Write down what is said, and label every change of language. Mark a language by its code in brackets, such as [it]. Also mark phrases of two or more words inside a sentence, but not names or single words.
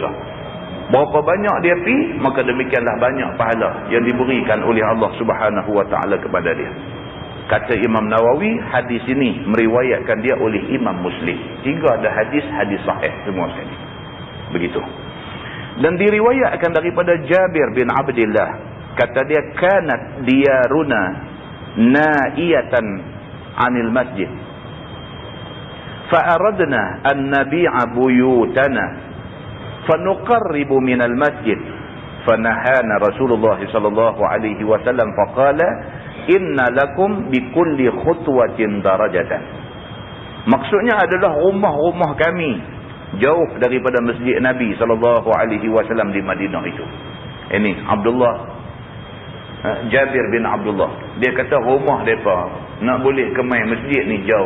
[ms] Berapa banyak dia pergi, maka demikianlah banyak pahala yang diberikan oleh Allah [ar] سبحانه وتعالى [ms] kepada dia. Kata Imam Nawawi, hadis ini meriwayatkan dia oleh Imam Muslim. 3 ada hadis sahih semua sekali. Begitu. Dan diriwayatkan daripada Jabir bin Abdullah, kata dia, [ar] كانت ديارنا نائية عن المسجد فأردنا أن نبيع بيوتنا فنقترب من المسجد فنهانا رسول الله صلى الله عليه وسلم فقال إن لكم بكل خطوة درجة. [ms] Maksudnya adalah rumah-rumah kami jauh daripada masjid Nabi [ar] صلى الله عليه وسلم [ms] di Madinah itu. Ini Abdullah, Jabir bin Abdullah, dia kata rumah mereka nak boleh ke main masjid ni jauh.